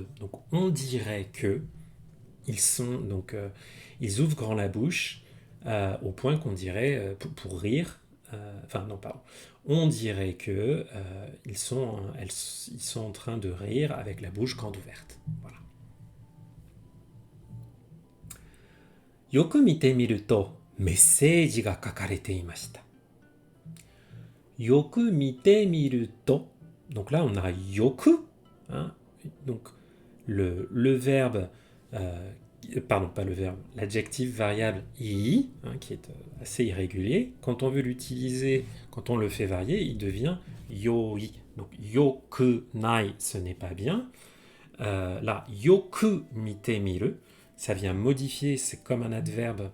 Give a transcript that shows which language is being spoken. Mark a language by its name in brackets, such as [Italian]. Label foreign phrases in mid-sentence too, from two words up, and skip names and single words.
[French] Donc on dirait que ils sont donc ils ouvrent grand la bouche au point qu'on dirait pour rire. Enfin non pardon. On dirait que ils sont en train de rire avec la bouche grande ouverte. Voilà. [Japanese] よく見てみるとメッセージが書かれていました。よく見てみると、 [French] donc là on a よく, hein, donc le verbe, pardon pas le verbe, l'adjectif variable i, hein, qui est assez irrégulier, quand on veut l'utiliser, quand on le fait varier, il devient yoi. Donc [Japanese] よくない, [French] ce n'est pas bien. Là, [Japanese] よく見てみる, [French] ça vient modifier, c'est comme un adverbe.